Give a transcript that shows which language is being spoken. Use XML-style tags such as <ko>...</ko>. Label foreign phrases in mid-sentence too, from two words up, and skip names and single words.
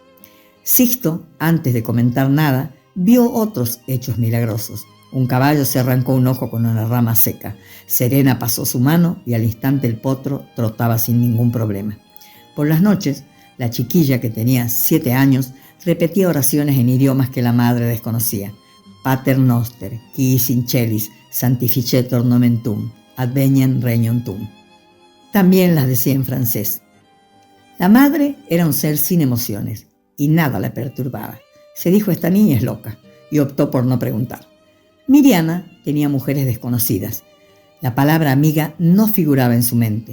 <es>Sixto, antes de comentar nada, vio otros hechos milagrosos. Un caballo se arrancó un ojo con una rama seca. Serena pasó su mano y al instante el potro trotaba sin ningún problema. Por las noches, la chiquilla, que tenía 7 años, repetía oraciones en idiomas que la madre desconocía.</es> <la>Pater noster, qui in celis, sanctificetur nomen tuum, adveniam regnum tuum.</la> <es>También las decía en francés. La madre era un ser sin emociones. y nada la perturbaba. Se dijo: esta niña es loca, y optó por no preguntar. Miriana tenía mujeres desconocidas. La palabra amiga no figuraba en su mente.</es>